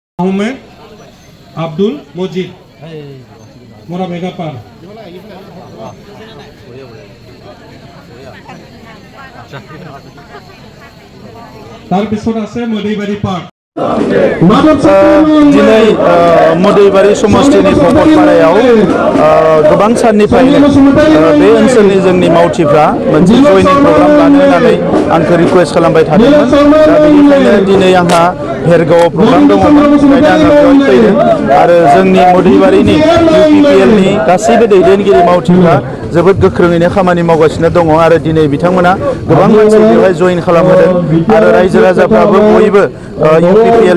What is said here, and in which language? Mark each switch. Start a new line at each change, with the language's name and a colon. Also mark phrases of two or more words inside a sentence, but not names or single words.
Assamese: আহমেদ আব্দুল মজিদ মোরা মেগাপার তার পিছত আছে মদৈবাৰী পার্ক
Bodo: दिनै मदैबारि समष्टिनि भकतपारायाव गोबां साननिफ्रायनो बे ओनसोलनि जोंनि मावथिफ्रा मोनसे जयनिं प्रग्राम लानो होननानै आंखौ रिक्वेस्ट खालामबाय थादोंमोन दा बेनिखायनो दिनै आंहा भेरगावआव प्रग्राम दङमोन ओंखायनो आङो बेयाव फैदों आरो जोंनि मदैबारिनि इउ.पि.पि.एल.नि गासैबो दैदेनगिरि मावथिफ्रा जोबोद गोख्रोङैनो खामानि मावगासिनो दङ आरो दिनै बिथांमोना गोबां मानसि बेवहाय जयन खालामहोदों आरो रायजो राजाफ्राबो बयबो इउ.पि.पि.एल.